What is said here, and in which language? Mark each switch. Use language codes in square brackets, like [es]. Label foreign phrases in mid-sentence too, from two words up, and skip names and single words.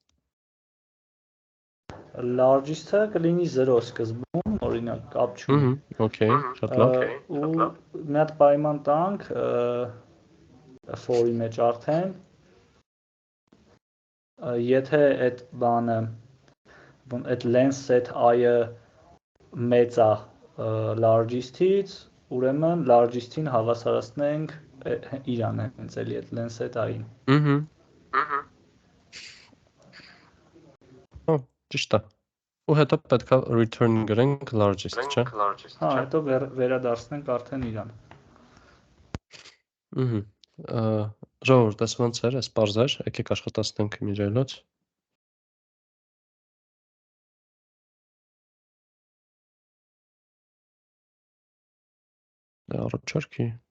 [hy] Largest-ը կլինի 0 սկզբում, օրինակ, կապ չունի։ Okay, շատ լավ։ Ու մի հատ պայման տանք for-ի մեջ արդեն, եթե այդ բանը, այդ [en] len set i- [hy] ը մեծ է largest-ից, ուրեմն largest-ին հավասարացնենք իրան հենց էլի այդ [en] len set i- [hy] ին։ Հա, ճիշտ է։ Ու հետո պետքա return գրենք largest, չէ՞։ Հա, հետո վերադարձնենք արդեն իրան։ Ժողովուրդ, այս ոնց էր, այս պարզ էր, եկեք աշխատացնենք մի ջայլոց։ Դա առաջարկի։